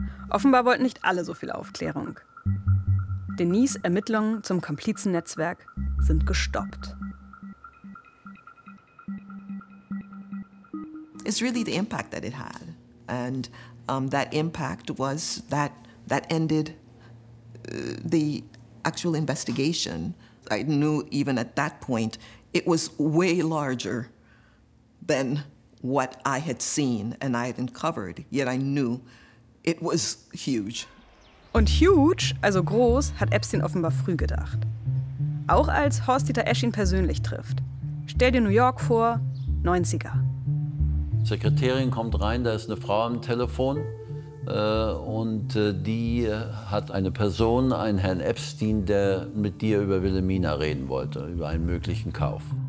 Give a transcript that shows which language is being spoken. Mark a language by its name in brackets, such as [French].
[German] Offenbar wollten nicht alle so viel Aufklärung. Denise' Ermittlungen zum Komplizennetzwerk sind gestoppt. [English] It's really the impact that it had. And that impact was that that ended the actual investigation. I knew even at that point it was way larger than what I had seen and I had uncovered. Yet I knew it was huge. [German] Und huge, also groß, hat Epstein offenbar früh gedacht. Auch als Horst-Dieter Esch ihn persönlich trifft. Stell dir New York vor, 90er. Sekretärin kommt rein, da ist eine Frau am Telefon. Und die hat eine Person, einen Herrn Epstein, der mit dir über Wilhelmina reden wollte, über einen möglichen Kauf.